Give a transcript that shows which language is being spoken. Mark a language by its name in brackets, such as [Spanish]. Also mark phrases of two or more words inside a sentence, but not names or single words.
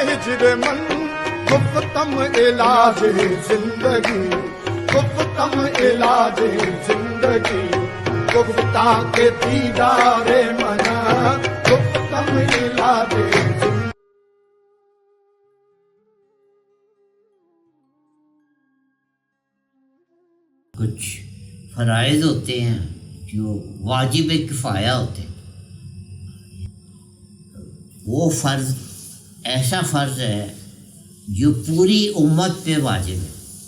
[Persian] من گفتم علاج زندگی، گفتم علاج زندگی، گفتہ کے دیدار من گفتم علاج زندگی. [Urdu] کچھ فرائض ہوتے ہیں جو واجب کفایہ ہوتے ہیں. وہ فرض ایسا فرض ہے جو پوری امت پہ واجب ہے.